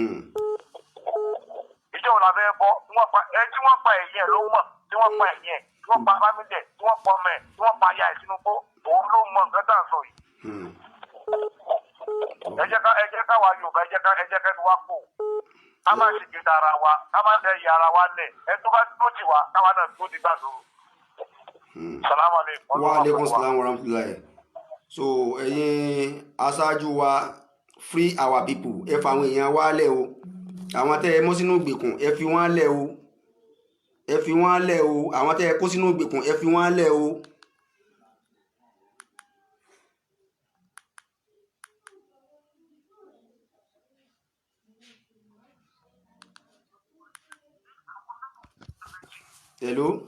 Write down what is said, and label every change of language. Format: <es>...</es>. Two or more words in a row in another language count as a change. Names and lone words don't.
<yo>ìjọba la fẹ́ bọ́ tí wọ́n pa ẹ̀yìn ẹ̀ ló mọ̀ tí wọ́n pa ẹ̀yìn ẹ̀ tí wọ́n pa fámílì ẹ̀ tí wọ́n pa ọmọ ẹ̀ tí wọ́n pa aya ẹ̀ sínú gbó òun ló mọ nǹkan tá à ń sọ yìí. ẹ jẹ́ ká wa Yorùbá ẹ jẹ́ ká ti wá kó ká má sì gbèdà ara wa ká má dẹ ìyá ara wa lẹ̀ ẹ tó bá tó ti wá káwa náà tó ti gbà lóru.</yo> <ar>السلام عليكم. وعليكم السلام ورحمة الله.</ar> <yo>So ẹ̀yin aṣáájú wa</yo> <en>free our people</en> <yo>ẹ fa àwọn èèyàn wa lẹ̀ o àwọn tẹ́ ẹ mọ́ sínú ìgbèkùn ẹ fi wọ́n lẹ̀ o ẹ fi wọ́n lẹ̀ o àwọn tẹ́ ẹ kó sínú ìgbèkùn ẹ fi wọ́n lẹ̀ o. Hello.</yo>